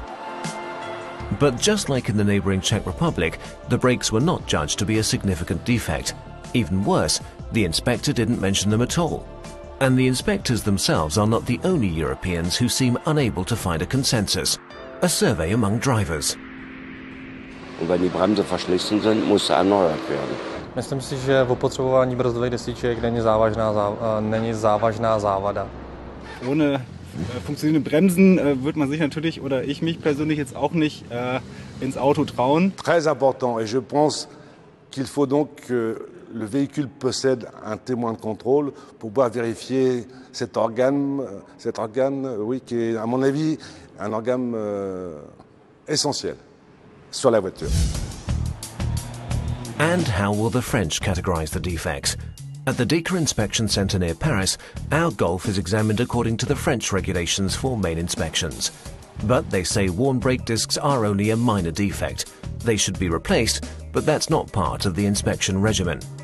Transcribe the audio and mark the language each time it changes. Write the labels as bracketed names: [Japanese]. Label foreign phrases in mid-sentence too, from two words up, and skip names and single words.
[English] But just like in the neighbouring Czech Republic, the brakes were not judged to be a significant defect. Even worse, the inspector didn't mention them at all. And the inspectors themselves are not the only Europeans who seem unable to find a consensus. A survey among drivers. [German] Und wenn die Bremse verschlissen sind, muss sie erneuert werden. [Czech] Myslím si, že v opotřebování brzdových desiček není závažná závada. [German] Ohne funktionierende Bremsen wird man sich natürlich, oder ich mich persönlich jetzt auch nicht ins Auto trauen. [French] Très important, et je pense qu'il faut donc que le véhicule possède un témoin de contrôle pour pouvoir vérifier cet organe, oui, qui est à mon avis un organe essentiel sur la voiture. [English] And how will the French categorise the defects? At the DEKRA Inspection Centre near Paris, our Golf is examined according to the French regulations for main inspections. But they say worn brake discs are only a minor defect. They should be replaced, but that's not part of the inspection regimen.